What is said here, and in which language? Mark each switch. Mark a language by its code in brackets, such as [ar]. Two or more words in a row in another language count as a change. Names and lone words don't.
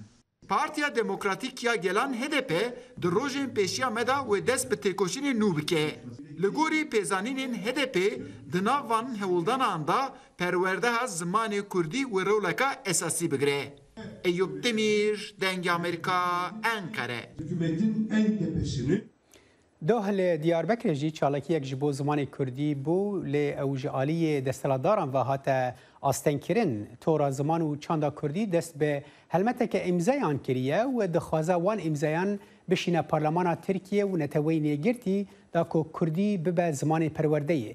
[ku] Partiya Demokratîk ya gelan HDP di rojên pêşiya me da wê dest bi têkoşînê nû bike. Li gorî pêzanînên HDP di nav van hewildanan da perwerdeha zimanê Kurdî wê roleka esasî bigire. Eyüp Demir, Dengê Amerîka, Ankara. [tr] hükümetin en tepesini [ku] دوهل دیاربکر جی چالاکیک ji bo zimanê Kurdî bû lê ew ji aliyê desthilatdaran ve hate astenkirin tora ziman û çanda Kurdî dest bi helmeteke îmzayan kiriye û dixwaze wan îmzayan bişîne Parlemana Tirkiye û neteweyî nêgirtî da ku Kurdî bibe zimanê perwerdeyê.